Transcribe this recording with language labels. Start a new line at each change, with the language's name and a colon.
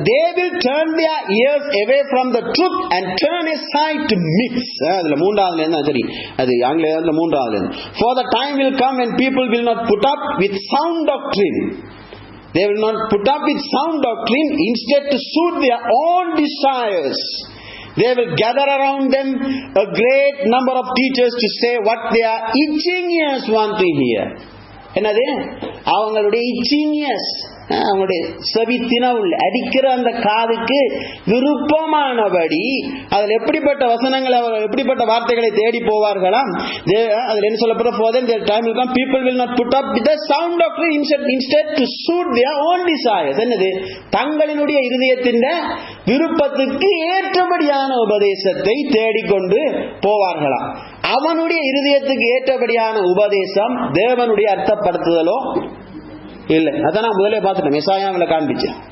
English: They will turn their ears away from the truth and turn aside to myths.
Tamil: அதுல 3வது என்ன சரி, அது ஆங்கிலத்துல 3வது.
English: For the time will come when people will not put up with sound doctrine. They will not put up with sound doctrine. Instead, to suit their own desires, they will gather around them a great number of teachers to say what their itching ears want to hear.
Tamil: என்னது? அவங்களுடைய
English: itching ears,
Tamil: அவங்களுடைய செவித்தின அடிக்கிற அந்த காதுக்கு விருப்பமானபடி அதில் எப்படிப்பட்ட வசனங்களை, எப்படிப்பட்ட வார்த்தைகளை தேடி போவார்களாம். அதில் என்ன சொல்லப்படுற?
English: for them their time will come, people will not put up with the sound doctrine, instead to suit their own desires.
Tamil: என்னது? தங்களினுடைய இருதயத்தின் விருப்பத்துக்கு ஏற்றபடியான உபதேசத்தை தேடிக்கொண்டு போவார்களாம். அவனுடைய இருதயத்துக்கு ஏற்றபடியான உபதேசம் தேவனுடைய அர்த்தப்படுத்துதலோ இல்ல. அதான் நான் முதலே பார்த்துட்டேன். எசாயாவில் காண்பிச்சேன்.